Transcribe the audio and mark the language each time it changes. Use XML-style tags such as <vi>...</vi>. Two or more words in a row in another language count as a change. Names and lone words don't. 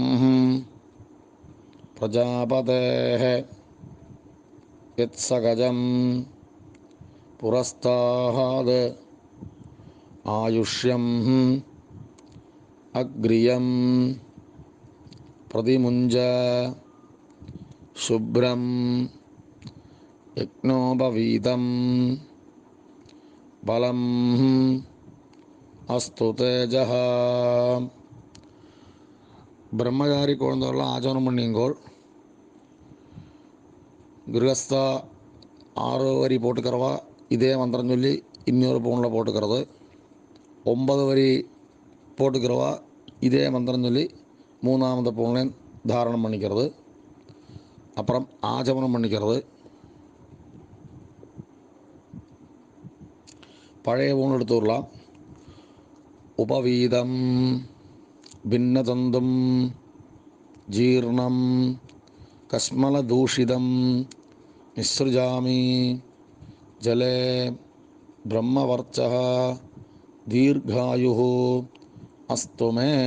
<sa>പ്രജാപതേഃ യത്സകജം പുരസ്താദ് ആയുഷ്യം അഗ്രിയം പ്രതിമുഞ്ച ശുഭ്രം യജ്ഞോപവീതം ബലം അസ്തു തേജഃ.</sa> <ta>பிரம்மச்சாரி குழந்தைகள்லாம் ஆச்சரணம் பண்ணிங்கோள். கிருஹஸ்த 6 வரி போட்டுக்கறவா இதே மந்திரம் சொல்லி இன்னொரு பூணில் போட்டுக்கறது. 9 വരി போட்டுக்கிறவா இதே மந்திரம் சொல்லி 3ஆவது பூணில் தாரணம் பண்ணிக்கிறது. அப்புறம் ஆஜமனம் பண்ணிக்கிறது. பழைய பூண் எடுத்து விடலாம்.</ta> <sa>உபவீதம் பின்னதந்தும் ஜீர்ணம் கஸ்மலதூஷிதம் நிஸ்ருஜாமி ஜலே பிரம்மவர்ச்சः தீர்காயுः அஸ்துமே.</sa>